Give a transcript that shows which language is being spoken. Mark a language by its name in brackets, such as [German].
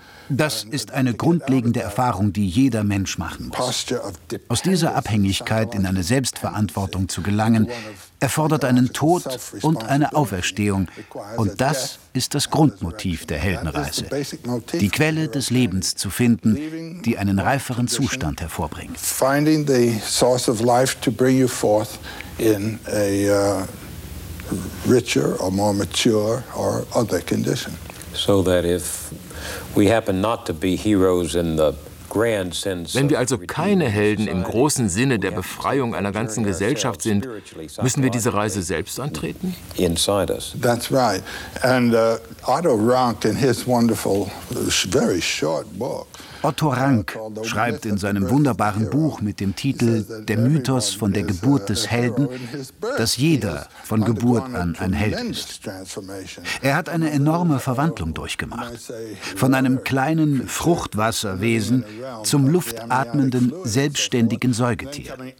[German] Das ist eine grundlegende Erfahrung, die jeder Mensch machen muss. Aus dieser Abhängigkeit in eine Selbstverantwortung zu gelangen, erfordert einen Tod und eine Auferstehung. Und das ist das Grundmotiv der Heldenreise. Die Quelle des Lebens zu finden, die einen reiferen Zustand hervorbringt. [English] Finding the source of life to bring you forth in a richer or more mature or other condition. So that if we happen not to be heroes in the grand sense. [German] Wenn wir also keine Helden im großen Sinne der Befreiung einer ganzen Gesellschaft sind, müssen wir diese Reise selbst antreten? [English] Inside us. That's right. And Otto Rank in his wonderful, very short book. [German] Otto Rank schreibt in seinem wunderbaren Buch mit dem Titel Der Mythos von der Geburt des Helden, dass jeder von Geburt an ein Held ist. Er hat eine enorme Verwandlung durchgemacht. Von einem kleinen Fruchtwasserwesen zum luftatmenden, selbstständigen Säugetier.